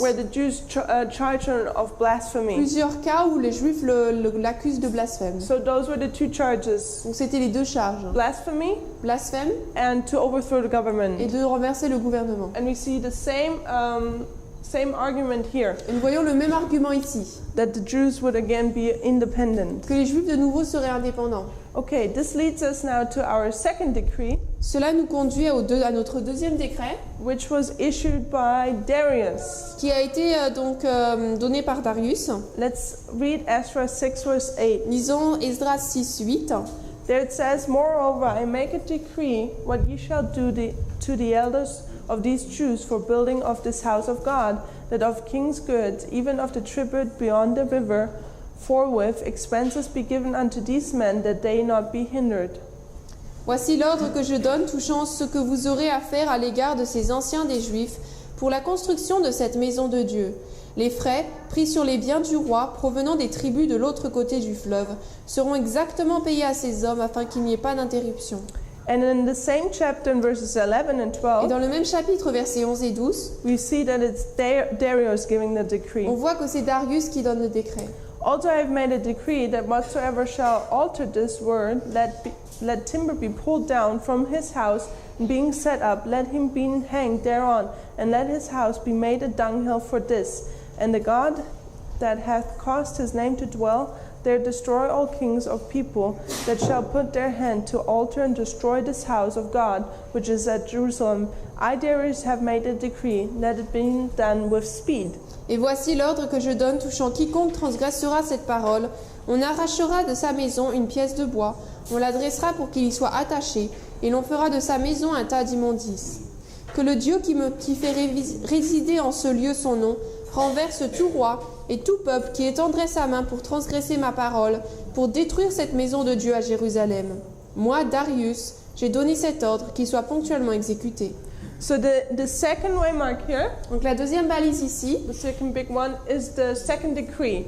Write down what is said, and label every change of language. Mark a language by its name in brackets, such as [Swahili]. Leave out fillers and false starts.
[English] where the Jews charged him of blasphemy. [French] plusieurs cas où les Juifs l'accusent de blasphème. [English] So those were the two charges. [French] Donc c'était les deux charges, [English] Blasphemy [French] blasphème [English] and to overthrow the [French] et [English] government. [French] de renverser le gouvernement. [English] And we see the same argument here, [French] Et nous voyons le même argument ici, [English] that the Jews would again be independent. [French] que les Juifs de nouveau seraient indépendants. [English] Okay, this leads us now to our second decree, [French] Cela nous conduit à notre deuxième décret, [English] which was issued by Darius. [French] qui a été donné par Darius. [English] Let's read Ezra 6 verse 8. [French] Lisons Esdras 6, 8. [English] There it says, Moreover, I make a decree what ye shall do to the elders of these Jews for building of this house of God, that of king's goods, even of the tribute beyond the river, forthwith expenses be given unto these men, that they not be hindered. [French] Voici l'ordre que je donne touchant ce que vous aurez à faire à l'égard de ces anciens des Juifs pour la construction de cette maison de Dieu. Les frais pris sur les biens du roi provenant des tribus de l'autre côté du fleuve seront exactement payés à ces hommes afin qu'il n'y ait pas d'interruption. [English] And in the same chapter, in verses 11 and [French] Et [English] 12, [French] dans le même chapitre, versets 11 et 12, [English] we see that it's Darius giving the decree. [French] on voit que c'est Darius qui donne le décret. [English] Also I have made a decree that whatsoever shall alter this word, let timber be pulled down from his house, and being set up, let him be hanged thereon, and let his house be made a dunghill for this. And the God that hath caused his name to dwell there destroy all kings of people that shall put their hand to alter and destroy this house of God, which is at Jerusalem. I, Darius, have made a decree, let it be done with speed. [French] Et voici l'ordre que je donne touchant quiconque transgressera cette parole. On arrachera de sa maison une pièce de bois, on la dressera pour qu'il y soit attaché, et l'on fera de sa maison un tas d'immondices. Que le Dieu qui fait résider en ce lieu son nom renverse tout roi et tout peuple qui étendrait sa main pour transgresser ma parole, pour détruire cette maison de Dieu à Jérusalem. Moi, Darius, j'ai donné cet ordre qui soit ponctuellement exécuté. [English] So the second waymark here, [French] Donc la deuxième balise ici, [English] the second big one, is the second decree.